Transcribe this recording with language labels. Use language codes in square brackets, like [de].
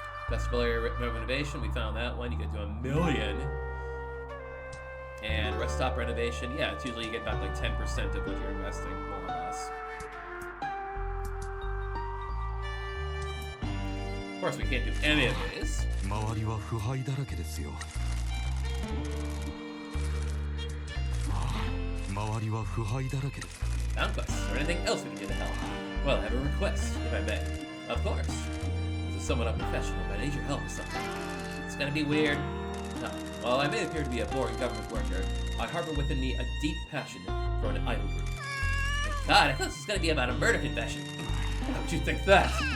[en] Festival area renovation, we found that one. You could do $1 million. And rest stop renovation, yeah, it's usually you get back like 10% of what you're investing, more or less. Of course, we can't do any of these. [ja] 周りは腐敗だらけですよ。周りは腐敗だらけです。 [en] Found quests, or anything else we can do to help. Well, I have a request, if I may. Of course. This is somewhat unprofessional, but I need your help with something. It's gonna be weird. No. While I may appear to be a boring government worker, I harbor within me a deep passion for an idol group. Thank God, I thought this was gonna be about a murder confession. How would you think that?